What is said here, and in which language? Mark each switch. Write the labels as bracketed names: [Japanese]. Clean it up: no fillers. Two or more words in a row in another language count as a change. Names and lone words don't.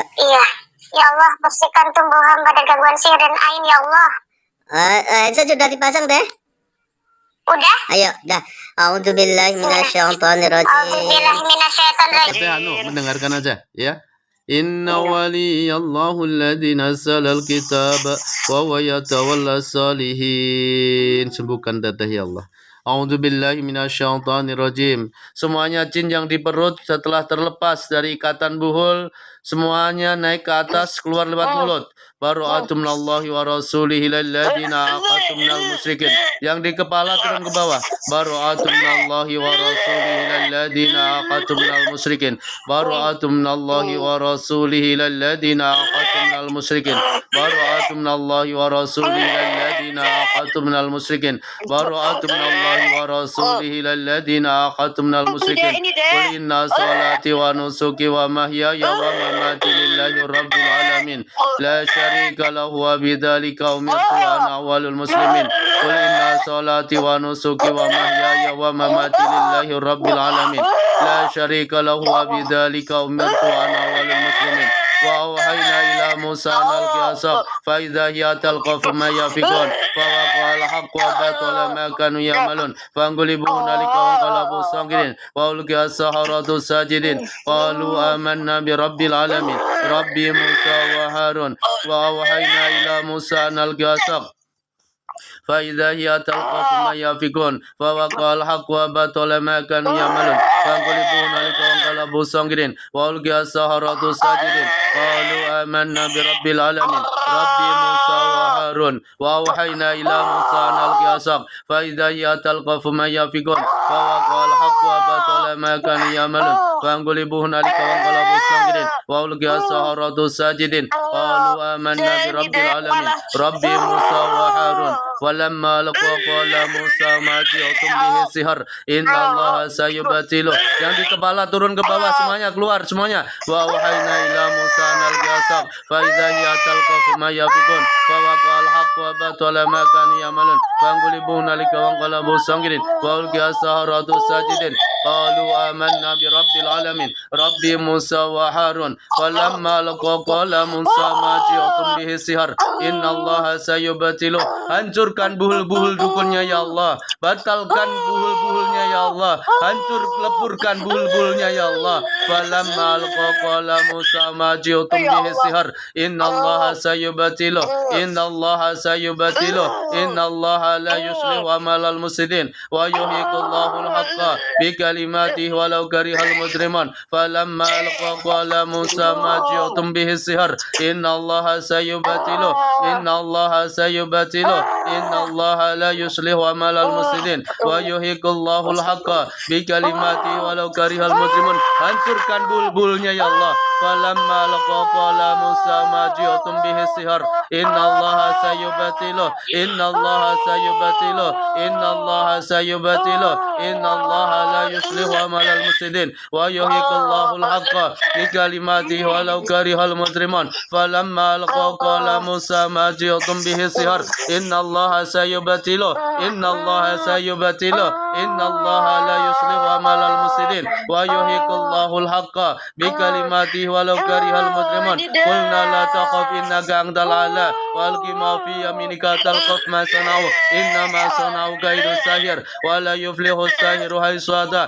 [Indonesian] Iya. [Arabic] يا الله, [Indonesian] bersihkan tubuh hamba dari gangguan sihir dan ain [Arabic] يا الله. [Indonesian] Headset sudah dipasang Teh? Udah? Ayo, dah. [Arabic] أعوذ بالله من الشيطان الرجيم. أعوذ بالله من الشيطان الرجيم. [Indonesian] Tapi anu mendengarkan aja ya. [Arabic] إن وليي الله الذي نزل الكتاب وهو يتولى الصالحين. [Indonesian] Sembuhkan Teteh [Arabic] يا الله. أعوذ بالله من الشيطان الرجيم. [Indonesian] Semuanya jin yang di perut setelah terlepas dari ikatan buhul, semuanya naik ke atas keluar lewat mulut. [Arabic] براءة من الله ورسوله إلى الذين عاهدتم من المشركين. [Indonesian] Yang di kepala turun ke bawah. [Arabic] براءة من الله ورسوله إلى الذين عاهدتم من المشركين. براءة من الله ورسوله إلى الذين عاهدتم من المشركين. براءة من الله ورسوله إلى الذين عاهدتم من المشركين. براءة من الله ورسوله إلى الذين عاهدتم من المشركين. قل إن صلاتي ونسكي ومحياي ومماتي لله رب العالمين. لا شريك له وبذلك أمرت وأنا أول المسلمين. قل إن صلاتي ونسكي ومحياي ومماتي لله رب العالمين. لا شريك له وبذلك أمرت وأنا أول المسلمين. وأوحينا إلى موسى أن ألق عصاك فإذا هي تلقف ما يأفكون فوقع الحق وبطل ما كانوا يعملون فغلبوا هنالك وانقلبوا صاغرين وألقي السحرة ساجدين قالوا آمنا برب العالمين رب موسى وهارون وأوحينا إلى موسى أن ألق عصاك فإذا هي تلقف ما يافكون فوقع الحق وبطل ما كانوا يعملون فانقلبوا هنالك وانقلبوا صاغرين وألقي السحرة ساجدين قالوا آمنا برب العالمين رب موسى وهارون وأوحينا إلى موسى أن ألقي عصاك فإذا هي تلقف ما يافكون فوقع الحق وبطل ما كانوا يعملون فانقلبوا هنالك وانقلبوا صاغرين وألقي السحرة ساجدين قالوا آمنا برب العالمين رب موسى وهارون ولما لقوا قال موسى ما جئتم به السحر إن الله سيبطله. [Indonesian] Yang di kepala turun ke bawah, semuanya keluar semuanya. [Arabic] وأوحينا إلى موسى أن ألق عصاك فإذا هي تلقف ما يأفكون فوقع الحق وبطل ما كانوا يعملون فغلبوا هنالك وانقلبوا صاغرين وألقي السحرة ساجدين قالوا آمنا برب العالمين رب موسى وهارون. فلما ألقوا قال موسى ما جئتم به السحر إن الله سيبطله. [Indonesian] Hancurkan buhul-buhul dukunnya [Arabic] يا الله, [Indonesian] batalkan buhul-buhulnya [Arabic] يا الله, [Indonesian] hancur leburkan buhul-buhulnya [Arabic] يا الله. فلما ألقوا قال موسى ما جئتم به السحر إن الله سيبطله إن الله سيبطله إن الله لا يصلح عمل المفسدين ويحق الله الحق بكلماته ولو كره المجرمون. فلما ألقوا قال موسى ما جئتم به السحر إن الله سيبطله إن الله سيبطله إن الله لا يصلح عمل المفسدين ويحق الله الحق بكلماته ولو كره المجرمون. [Indonesian] Hancurkan bulbulnya [Arabic] يا الله. فلما ألقوا قال موسى ما جئتم به السحر إن الله سيبطله إن الله سيبطله إن الله سيبطله إن الله لا يصلح عمل المفسدين ويحق الله الحق بكلماته ولو كره المجرمون. فلما ألقوا قال موسى ما جئتم به السحر إن الله سيبطله إن الله سيبطله إن الله لا يصلح عمل المفسدين ويحق الله الحق بكلماته ولو كره المجرمون. قلنا لا تخف إنك أنت الأعلى وألق ما في يمينك تلقف ما صنعوا إنما صنعوا كيد ساحر ولا يفلح الساحر حيث أتى.